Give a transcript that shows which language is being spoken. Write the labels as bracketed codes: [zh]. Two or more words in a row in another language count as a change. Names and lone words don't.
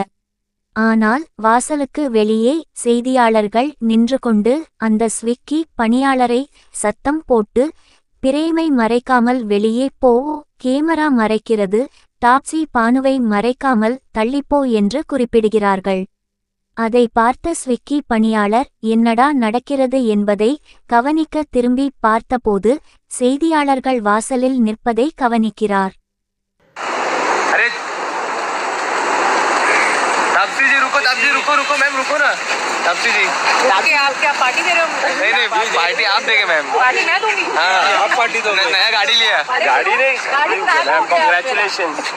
[ta] ஆனால் வாசலுக்கு வெளியே செய்தியாளர்கள் நின்று கொண்டு அந்த ஸ்விக்கி பணியாளரை சத்தம் போட்டு, பிரேமை மறைக்காமல் வெளியே போ, கேமரா மறைக்கிறது, டாப்சி பானுவை மறைக்காமல் தள்ளிப்போ என்று குறிப்பிடுகிறார்கள். அதை பார்த்த ஸ்விக்கி பணியாளர் என்னடா நடக்கிறது என்பதை கவனிக்க திரும்பி பார்த்தபோது செய்தியாளர்கள் வாசலில் நிற்பதை கவனிக்கிறார். [hi] तापसी रुको रुको मैम रुको ना तापसी जी आप क्या पार्टी दे रहे हो? नहीं पार्टी आप देंगे मैम. पार्टी मैं दूंगी. हाँ आप पार्टी दो. नया गाड़ी लिया. गाड़ी नहीं. गाड़ी [en] ma'am congratulations.